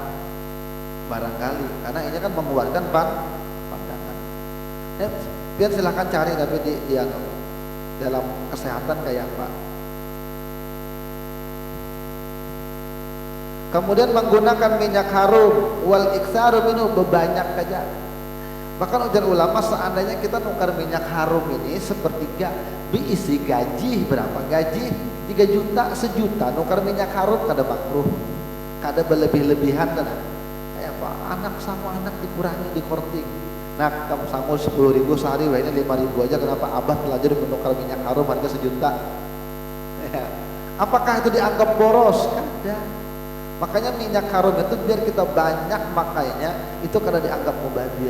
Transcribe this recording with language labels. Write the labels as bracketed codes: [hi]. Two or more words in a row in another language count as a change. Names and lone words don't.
[id] Barangkali karena ini kan menguatkan pandangan. Biar silahkan cari tapi di dalam kesehatan kayak apa. Kemudian menggunakan minyak harum [ar] wal iksaru minhu, [id] berbanyak saja. [bjn] Bahkan ujar ulama seandainya kita nukar minyak harum ini sepertiga diisi gaji berapa? Gaji 3 juta, 1 juta nukar minyak harum kada makruh, kada berlebih-lebihan kan. Kayak apa? [id] Anak sama anak dikurangi, dikorting. Nah kamu sanggup 10.000 sehari, wah ini 5.000 aja. Kenapa? Abah belajar menukar minyak harum harga 1 juta. Ya. Apakah itu dianggap boros? [bjn] Kada. [id] Makanya minyak harum itu biar kita banyak makainya itu karena dianggap mubazir.